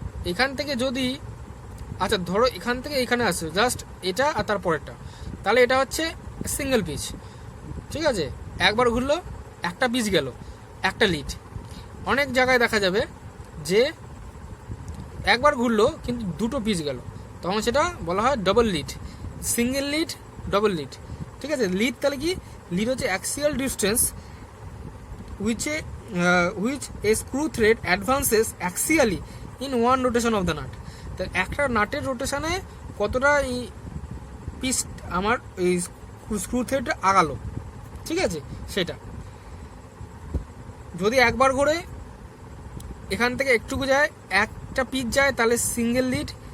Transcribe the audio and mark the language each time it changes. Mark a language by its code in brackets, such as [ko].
[bn] এখান থেকে যদি, আচ্ছা ধরো এখান থেকে এখানে আসছে, জাস্ট এটা আর তার পরেরটা, তাহলে এটা হচ্ছে সিঙ্গেল পিচ, ঠিক আছে। একবার ঘুরলো, একটা পিচ গেল, একটা লিড। অনেক জায়গায় দেখা যাবে যে একবার ঘুরলো কিন্তু দুটো পিচ গেল, তখন সেটা বলা হয় double lead, single lead, double lead, ঠিক আছে। লিড তাহলে কি? লিড হচ্ছে [en] Axial distance which a screw thread advances axially in one rotation of the nut. [bn] তো একটা নাটের রোটেশনে কতটা এই পিচ আমার এই স্ক্রু থ্রেডটা আগালো, ঠিক আছে, সেটা। যদি একবার ঘোরে, এখান থেকে একটুকু যায়, একটা পিচ যায়, তাহলে সিঙ্গেল লিড।